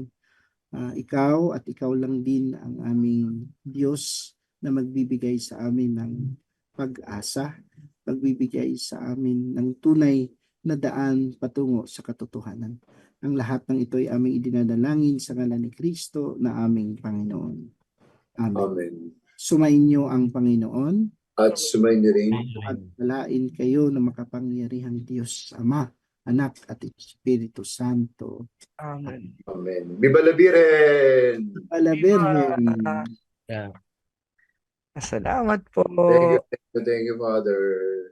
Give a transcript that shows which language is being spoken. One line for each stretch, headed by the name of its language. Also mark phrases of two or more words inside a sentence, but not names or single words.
Filipino: Ikaw at ikaw lang din ang aming Diyos na magbibigay sa amin ng pag-asa, magbibigay sa amin ng tunay na daan patungo sa katotohanan. Ang lahat ng ito ay aming idinadalangin sa ngalan ni Kristo na aming Panginoon. Amen. Amen. Sumainyo ang Panginoon At sumayin niyo rin at palain kayo ng makapangyarihang Diyos, Ama, Anak at Espiritu Santo. Amen.
Spanish: Amen. Viva la Virgen! Ala Virgen.
Filipino: Yeah. Salamat po.
English: Thank you, Father.